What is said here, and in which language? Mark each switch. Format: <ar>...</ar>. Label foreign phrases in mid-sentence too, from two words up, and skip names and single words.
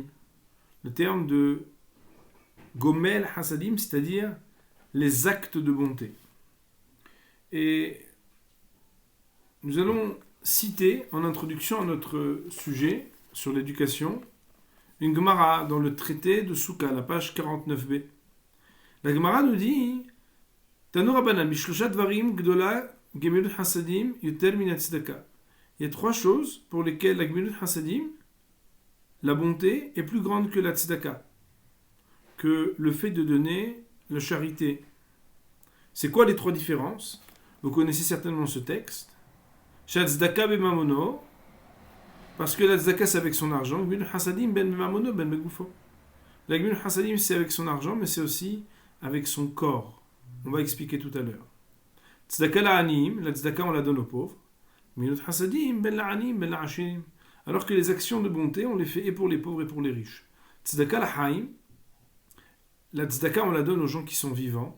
<fr>Le terme de</fr> <he>גומל חסדים,</he> <fr>c'est-à-dire les actes de bonté. Et nous allons citer en introduction à notre sujet sur l'éducation une Gemara dans le traité de Souka, la page 49b. La Gemara nous dit</fr> <he>תנו רבנן בשלשה דברים גדולה גמילות חסדים יותר מן הצדקה.</he> <fr>Il y a trois choses pour lesquelles la</fr> <he>גמילות חסדים,</he> <fr>la bonté, est plus grande que la tzedaka, que le fait de donner la charité. C'est quoi les trois différences? Vous connaissez certainement ce texte.</fr> <he>צדקה בממונו,</he> <fr>parce que la tzedaka c'est avec son argent.</fr> <he>גמילות חסדים בין בממונו בין בגופו.</he> <fr>La</fr> <he>גמילות חסדים</he> <fr>c'est avec son argent, mais c'est aussi avec son corps. On va expliquer tout à l'heure.</fr> <he>צדקה לעניים,</he> <fr>la tzedaka on la donne aux pauvres.</fr> <he>גמילות חסדים בין לעניים בין לעשירים.</he> <fr>Alors que les actions de bonté, on les fait et pour les pauvres et pour les riches.</fr> <he>צדקה לחיים,</he> <fr>la tzedaka on la donne aux gens qui sont vivants.</fr>